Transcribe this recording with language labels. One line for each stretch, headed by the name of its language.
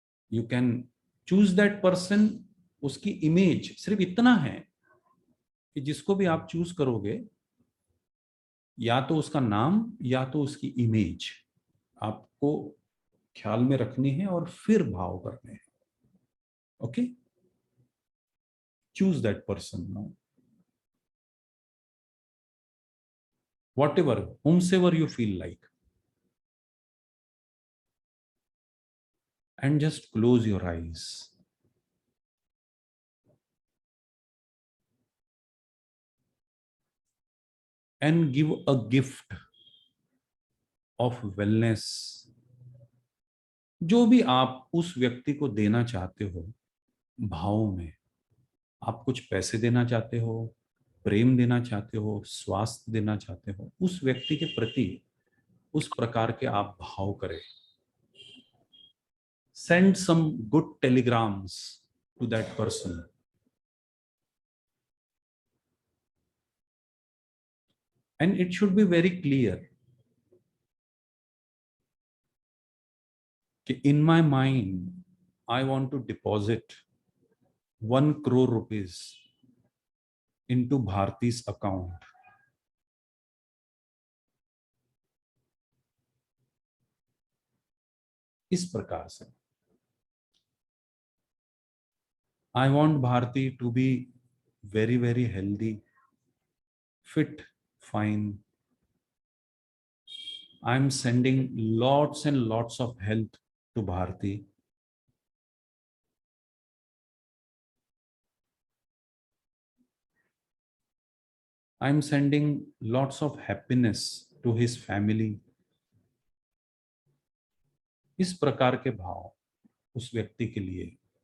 English: You can choose that person.
Hindi: उसकी image सिर्फ इतना है कि जिसको भी आप चूज करोगे, या तो उसका नाम या तो उसकी इमेज आपको ख्याल में रखनी है और फिर भाव करने हैं।
English: Okay, choose that person now, whatever, whomsoever you feel like, and just close your eyes and give a gift of wellness।
Hindi: जो भी आप उस व्यक्ति को देना चाहते हो भाव में, आप कुछ पैसे देना चाहते हो, प्रेम देना चाहते हो, स्वास्थ्य देना चाहते हो, उस व्यक्ति के प्रति उस प्रकार के आप भाव करें.
English: Send some good telegrams to that person. And it should be very clear. In my mind, I want to deposit 1 crore rupees into Bharti's account.
Hindi: इस प्रकार से
English: I want Bharti to be very, very healthy, fit, fine. I'm sending lots and lots of health to Bharti. I'm sending lots of happiness to his family.
Hindi: इस प्रकार के भाव उस व्यक्ति के लिए.